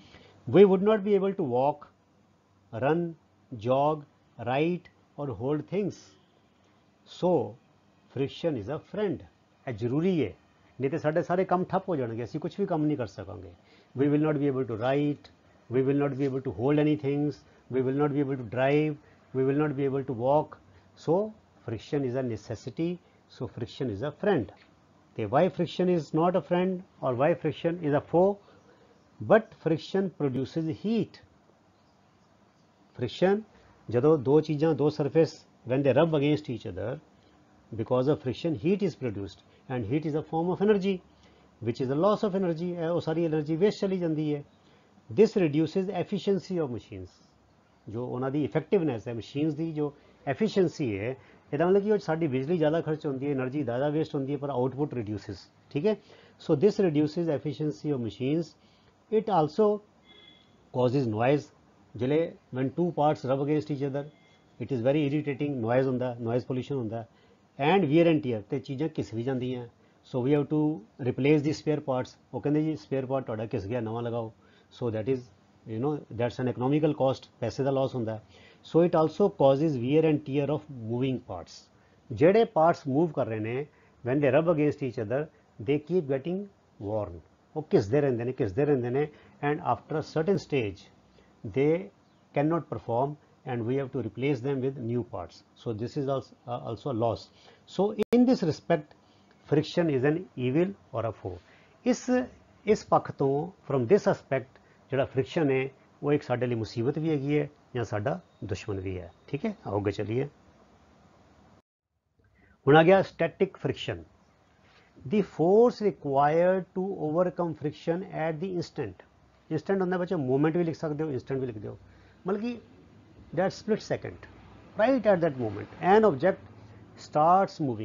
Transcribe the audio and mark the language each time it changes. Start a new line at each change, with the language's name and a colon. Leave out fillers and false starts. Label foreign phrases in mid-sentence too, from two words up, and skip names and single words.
English: we would not be able to walk, run, jog, write or hold things. So friction is a friend.
Punjabi: ਇਹ ਜ਼ਰੂਰੀ ਹੈ, ਨਹੀਂ ਤੇ ਸਾਡੇ ਸਾਰੇ ਕੰਮ ਠੱਪ ਹੋ ਜਾਣਗੇ, ਅਸੀਂ ਕੁਝ ਵੀ ਕੰਮ ਨਹੀਂ ਕਰ ਸਕਾਂਗੇ.
English: We will not be able to write, we will not be able to hold any things, we will not be able to drive, we will not be able to walk. So friction is a necessity, so friction is a friend. ਤੇ why friction is not a friend or why friction is a foe? But friction produces heat. Friction,
Punjabi: ਜਦੋਂ ਦੋ ਚੀਜ਼ਾਂ, ਦੋ
English: surface, when they rub against each other, because of friction heat is produced, and heat is a form of energy which is a loss of energy.
Punjabi: ਉਹ ਸਾਰੀ
English: energy waste
Punjabi: ਚਲੀ ਜਾਂਦੀ ਹੈ.
English: This reduces efficiency of machines.
Punjabi: ਜੋ ਉਹਨਾਂ ਦੀ effectiveness ਹੈ, machines ਦੀ ਜੋ efficiency ਹੈ, ਇਹਦਾ ਮਤਲਬ ਕਿ ਉਹ ਸਾਡੀ ਬਿਜਲੀ ਜ਼ਿਆਦਾ ਖਰਚ ਹੁੰਦੀ ਹੈ, એનર્ਜੀ ਜ਼ਿਆਦਾ ਵੇਸਟ ਹੁੰਦੀ ਹੈ, ਪਰ
English: output reduces.
Punjabi: ਠੀਕ ਹੈ,
English: so this reduces efficiency of machines. it also causes noise. ਜਿਹੜੇ when two parts rub against each other, it is very irritating.
Punjabi: ਨੋਇਜ਼ ਹੁੰਦਾ,
English: noise pollution
Punjabi: ਹੁੰਦਾ,
English: and wear and tear,
Punjabi: ਤੇ ਚੀਜ਼ਾਂ ਘਿਸ ਵੀ ਜਾਂਦੀਆਂ.
English: so we have to replace the spare parts.
Punjabi: ਉਹ ਕਹਿੰਦੇ ਜੀ
English: spare part
Punjabi: ਤੁਹਾਡਾ ਘਿਸ ਗਿਆ, ਨਵਾਂ ਲਗਾਓ.
English: so that is that's an economical cost.
Punjabi: ਪੈਸੇ ਦਾ ਲਾਸ ਹੁੰਦਾ.
English: So it also causes wear and tear of moving parts.
Punjabi: ਜਿਹੜੇ
English: parts move
Punjabi: ਕਰ ਰਹੇ ਨੇ,
English: when they rub against each other, they keep getting worn.
Punjabi: ਉਹ ਘਿਸਦੇ ਰਹਿੰਦੇ ਨੇ,
English: and after a certain stage they cannot perform, and we have to replace them with new parts. So this is also a loss. So in this respect, friction is an evil or a foe.
Punjabi: ਇਸ ਪੱਖ ਤੋਂ,
English: from this aspect,
Punjabi: ਜਿਹੜਾ ਫ੍ਰਿਕਸ਼ਨ ਹੈ ਉਹ ਇੱਕ ਸਾਡੇ ਲਈ ਮੁਸੀਬਤ ਵੀ ਹੈਗੀ ਹੈ ਜਾਂ ਸਾਡਾ ਦੁਸ਼ਮਣ ਵੀ ਹੈ. ਠੀਕ ਹੈ, ਆਓ ਅੱਗੇ ਚੱਲੀਏ. ਹੁਣ ਆ ਗਿਆ
English: static friction. the force required to overcome friction at the instant.
Punjabi: ਇੰਸਟੈਂਟ ਹੁੰਦਾ ਬੱਚੇ, ਮੂਵਮੈਂਟ ਵੀ ਲਿਖ ਸਕਦੇ ਹੋ, ਇੰਸਟੈਂਟ ਵੀ ਲਿਖ ਦਿਓ, ਮਤਲਬ ਕਿ
English: that split second, right at that moment an object starts moving.